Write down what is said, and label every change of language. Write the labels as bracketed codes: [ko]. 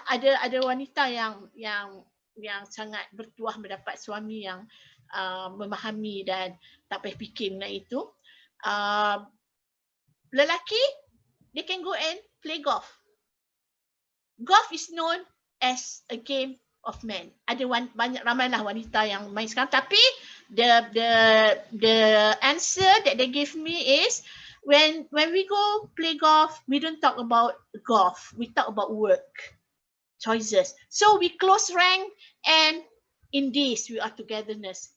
[ms] Ada wanita yang sangat bertuah mendapat suami yang memahami dan tak payah fikir mengenai itu. Lelaki, [en] they can go and play golf. Golf is known as a game of men. [ms] Ada ramailah wanita yang main sekarang. Tapi [en] the answer that they give me is when we go play golf, we don't talk about golf. We talk about work, choices. So we close rank and in this we are togetherness.